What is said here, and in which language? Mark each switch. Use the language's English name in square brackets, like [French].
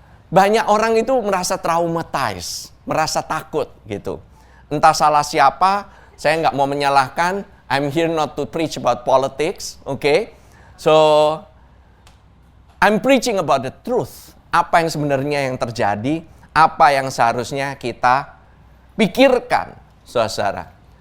[Indonesian] Banyak orang itu merasa traumatized, merasa takut gitu. Entah salah siapa, saya nggak mau menyalahkan. [English] I'm here not to preach about politics, So, I'm preaching about the truth. [Indonesian] Apa yang sebenarnya yang terjadi, apa yang seharusnya kita pikirkan, saudara.